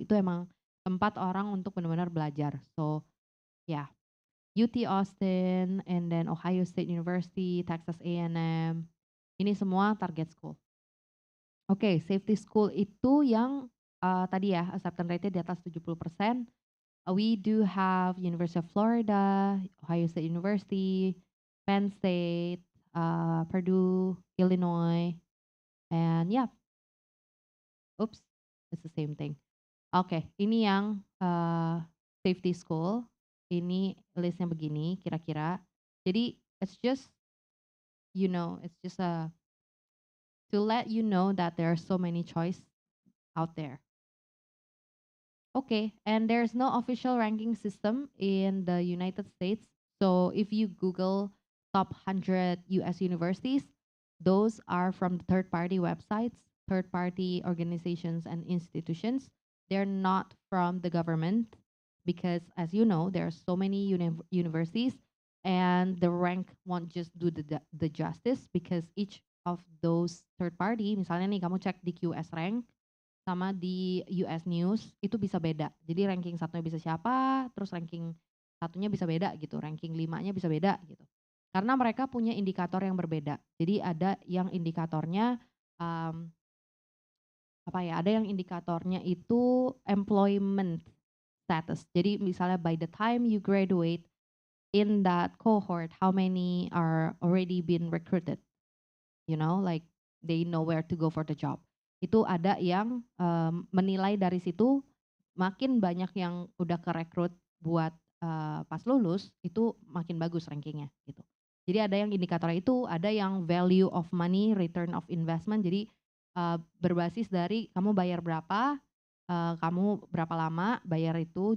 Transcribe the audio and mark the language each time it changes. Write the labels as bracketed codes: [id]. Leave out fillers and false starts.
[id] Itu emang tempat orang untuk benar-benar belajar. [en] So, yeah. UT Austin, and then Ohio State University, Texas A&M. [id] Ini semua target school. Oke, safety school itu yang tadi ya, acceptance rate-nya di atas 70%. [en] We do have University of Florida, Ohio State University, Penn State, Purdue, Illinois, and yeah. Oops, it's the same thing. [id] Oke, ini yang safety school. Ini listnya begini kira-kira. [en] Jadi it's just to let you know that there are so many choice out there. Okay, and there's no official ranking system in the United States. So if you Google top 100 US universities, those are from third-party websites, third-party organizations and institutions. They're not from the government because, as you know, there are so many universities, and the rank won't just do the justice because each of those third party, misalnya nih kamu cek di QS Rank sama di US News, itu bisa beda. [id] Jadi ranking satunya bisa siapa, terus ranking satunya bisa beda gitu, ranking 5-nya bisa beda gitu. Karena mereka punya indikator yang berbeda. Jadi ada yang indikatornya ada yang indikatornya itu employment status. [en] Jadi misalnya by the time you graduate in that cohort, how many are already been recruited? You know, like they know where to go for the job. [id] Itu ada yang menilai dari situ, makin banyak yang udah kerekrut buat pas lulus, itu makin bagus rankingnya gitu. Jadi ada yang indikator itu, ada yang value of money, return of investment. Jadi berbasis dari kamu bayar berapa, kamu berapa lama bayar itu.